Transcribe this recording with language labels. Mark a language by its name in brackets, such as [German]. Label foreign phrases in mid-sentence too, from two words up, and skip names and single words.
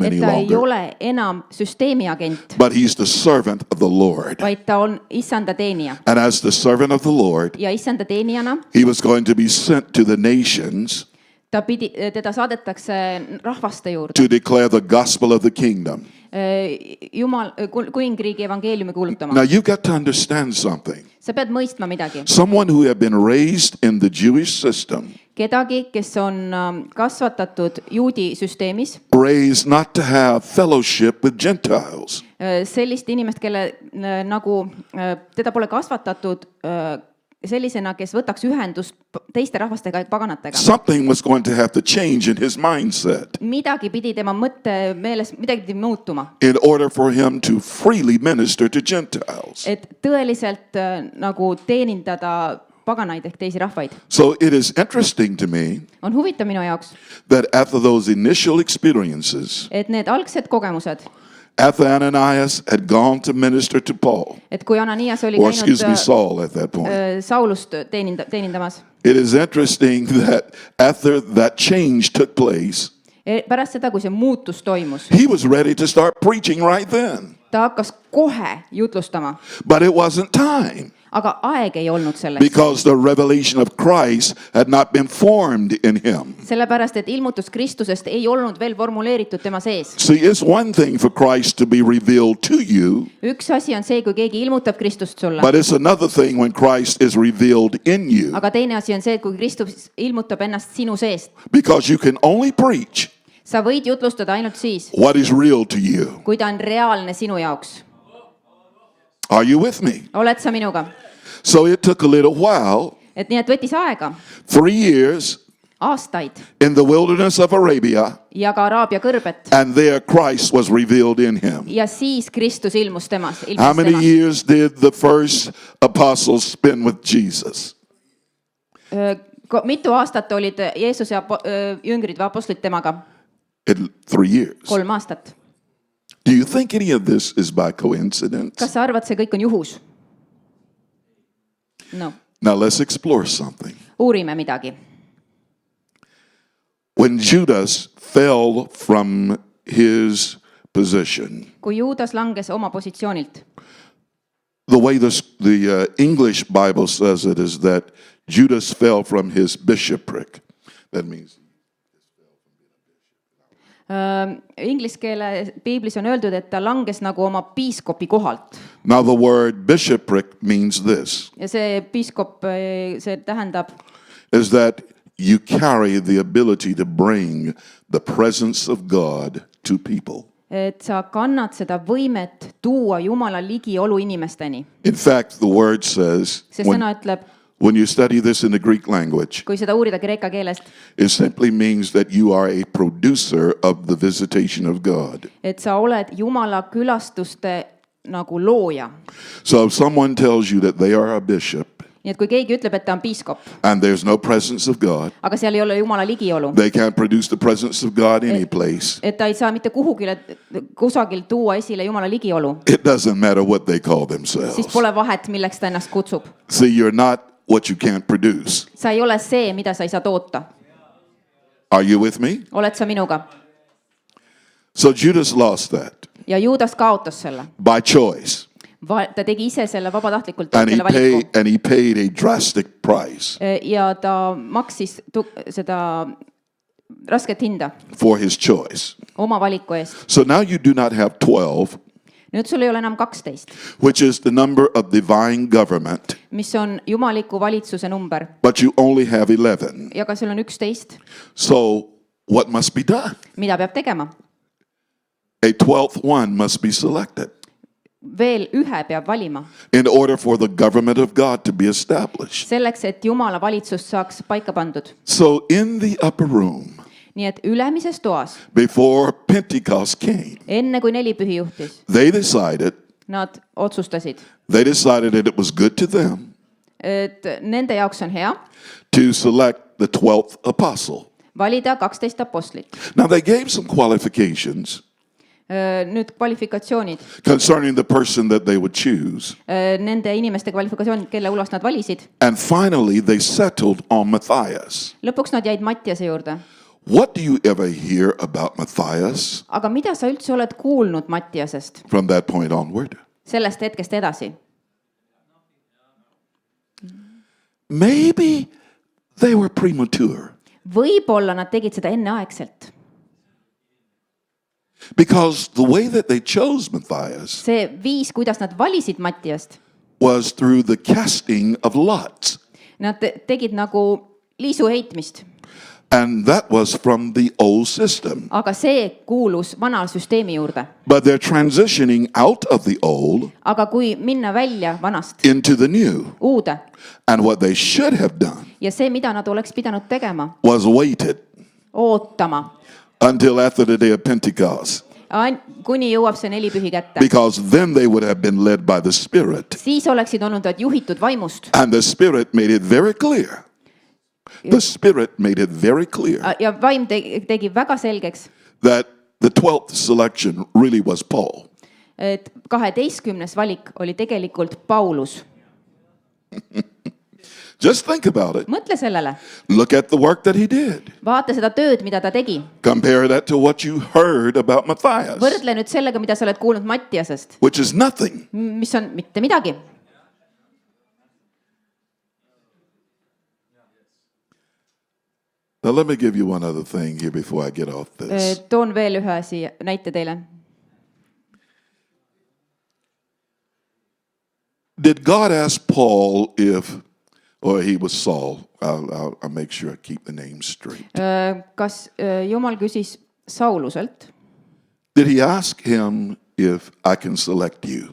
[Estonian] et [English] any [Estonian] ta ei [English] longer, [Estonian] ole enam süsteemi agent, [English] but he's the servant of the Lord. [Estonian] vaid ta on issanda teenija. [English] And as the servant of the Lord, [Estonian] Ja issanda teenijana [English] he was going to be sent to the nations [Estonian] teda saadetakse rahvaste juurde. [English] to declare the gospel of the kingdom. [Estonian] Kuningriigi evangeeliumi kuulutama. [English] Now you've got to understand something. [Estonian] Sa pead mõistma midagi. [English] Someone who had been raised in the Jewish system, [Estonian] Kedagi, kes on kasvatatud juudi süsteemis, [English] raised not to have fellowship with Gentiles. [Estonian] sellist inimest, kelle nagu teda pole kasvatatud sellisena, kes võtaks ühendust teiste rahvastega ja paganatega. [English] Something was going to have to change in his mindset [Estonian] Midagi pidi tema mõtte meeles, midagi pidi muutuma. [English] in order for him to freely minister to Gentiles. [Estonian] Et tõeliselt nagu teenindada paganaid ehk teisi rahvaid. [English] So it is interesting to me [Estonian] On huvitav minu jaoks, [English] that after those initial experiences, [Estonian] et need algsed kogemused, [English] after Ananias had gone to minister to Paul, [Estonian] et kui Ananias oli [English] or excuse me, [Estonian] käinud [English] Saul at that point, [Estonian] Saulust teenindamas, [English] it is interesting that after that change took place, [Estonian] pärast seda, kui see muutus toimus, [English] he was ready to start preaching right then. [Estonian] ta hakkas kohe jutlustama, [English] But it wasn't time [Estonian] aga aeg ei olnud selleks. [English] because the revelation of Christ had not been formed in him. [Estonian] Sellepärast, et ilmutus Kristusest ei olnud veel formuleeritud tema sees. [English] See, it's one thing for Christ to be revealed to you, [Estonian] Üks asi on see, kui keegi ilmutab Kristust sulle, [English] but it's another thing when Christ is revealed in you, [Estonian] aga teine asi on see, et kui Kristus ilmutab ennast sinu seest. [English] because you can only preach [Estonian] Sa võid jutlustada ainult siis, [English] what is real to you. [Estonian] kui ta on reaalne sinu jaoks. [English] Are you with me? [Estonian] Oled sa minuga? [English] So it took a little while, [Estonian] Et nii, et võttis aega, [English] 3 years [Estonian] aastaid [English] in the wilderness of Arabia, [Estonian] ja ka Araabia kõrbet. [English] and there Christ was revealed in him. [Estonian] Ja siis Kristus ilmus temas. [English] How many years did the first apostles spend with Jesus? [Estonian] Mitu aastat olid Jeesuse jüngrid või apostlid temaga? [English] 3 years. [Estonian] 3 aastat. [English] Do you think any of this is by coincidence? [Estonian] Kas sa arvad, see kõik on juhus? [English] No. Now let's explore something. [Estonian] Uurime midagi. [English] When Judas fell from his position, [Estonian] kui Juudas langes oma positsioonilt. [English] the way the English Bible says it is that Judas fell from his bishopric. That means [Estonian] Inglise keele piiblis on öeldud, et ta langes nagu oma piiskopi kohalt. [English] now the word bishopric means this, [Estonian] Ja see piiskop, see tähendab, [English] is that you carry the ability to bring the presence of God to people. [Estonian] et sa kannad seda võimet tuua Jumala ligiolu inimesteni. [English] In fact, the word says, [Estonian] See sõna ütleb, [English] when you study this in the Greek language, [Estonian] kui seda uurida kreeka keelest, [English] it simply means that you are a producer of the visitation of God. [Estonian] et sa oled Jumala külastuste nagu looja. [English] So if someone tells you that they are a bishop [Estonian] Nii et kui keegi ütleb, et ta on piiskop, [English] and there's no presence of God, [Estonian] aga seal ei ole Jumala ligiolu, [English] they can't produce the presence of God any place. [Estonian] et ta ei saa mitte kusagil tuua esile Jumala ligiolu, [English] It doesn't matter what they call [Estonian] siis [English] themselves. [Estonian] pole vahet, milleks ta ennast kutsub. [English] See, you're not what you can't produce. [Estonian] Sa ei ole see, mida sa ei saa toota. [English] Are you with me? [Estonian] Oled sa minuga? [English] So Judas lost that [Estonian] Ja Juudas kaotas selle. [English] by choice. [Estonian] Ta tegi ise selle vabatahtlikult, [English] And [Estonian] selle valiku. [English] he paid a drastic price [Estonian] Ja ta maksis seda rasket hinda [English] for his choice. [Estonian] oma valiku eest. [English] So now you do not have 12, [Estonian] Nüüd sul ei ole enam 12, [English] which is the number of divine government, [Estonian] mis on jumaliku valitsuse number. [English] but you only have 11. [Estonian] Ja ka sul on 11. [English] So what must be done? [Estonian] Mida peab tegema? [English] A 12th one must be selected [Estonian] Veel ühe peab valima. [English] in order for the government of God to be established. [Estonian] Selleks, et Jumala valitsus saaks paika pandud. [English] So in the upper room, [Estonian] Nii et ülemises toas, [English] before Pentecost came, [Estonian] enne kui nelipühi juhtis, [English] they decided [Estonian] nad otsustasid, [English] that it was good to them [Estonian] et nende jaoks on hea [English] to select the 12th apostle. [Estonian] valida 12 apostlit. [English] Now they gave some qualifications [Estonian] Nüüd kvalifikatsioonid, [English] concerning the person that they would choose. [Estonian] nende inimeste kvalifikatsioonid, kelle hulgast nad valisid. [English] And finally they settled on Matthias. [Estonian] Lõpuks nad jäid Mattiase juurde. [English] What do you ever hear about Matthias [Estonian] Aga mida sa üldse oled kuulnud Mattiasest [English] from that point onward? [Estonian] sellest hetkest edasi? [English] Maybe they were premature. [Estonian] Võib-olla nad tegid seda enneaegselt. [English] Because the way that they chose Matthias [Estonian] See viis, kuidas nad valisid Mattiast, [English] was through the casting of lots. [Estonian] nad tegid nagu liisu heitmist. [English] And that was from the old system. [Estonian] Aga see kuulus vana süsteemi juurde. [English] But they're transitioning out of the old [Estonian] Aga kui minna välja vanast [English] into the new. [Estonian] uude [English] And what they should have done [Estonian] ja see, mida nad oleks pidanud tegema, [English] was waited [Estonian] ootama, [English] until after the day of Pentecost. [Estonian] Kuni jõuab see nelipühi kätte. [English] Because then they would have been led by the Spirit. [Estonian] Siis oleksid olnud nad juhitud vaimust. [English] And the Spirit made it very clear. The Spirit made it very clear [Estonian] Ja vaim tegi väga selgeks, [English] that the 12th selection really was Paul. [Estonian] et 12. valik oli tegelikult Paulus. [English] Just think about it. [Estonian] Mõtle sellele. [English] Look at the work that he did. [Estonian] Vaata seda tööd, mida ta tegi. [English] Compare that to what you heard about Matthias, [Estonian] Võrdle nüüd sellega, mida sa oled kuulnud Mattiasest, [English] which is nothing. [Estonian] mis on mitte midagi. [English] Now let me give you one other thing here before I get off this. [Estonian] Toon veel ühe näite teile. [English] Did God ask Paul or he was Saul? I'll make sure I keep the name straight. [Estonian] Kas Jumal küsis Sauluselt, [English] Did he ask him if I can select you?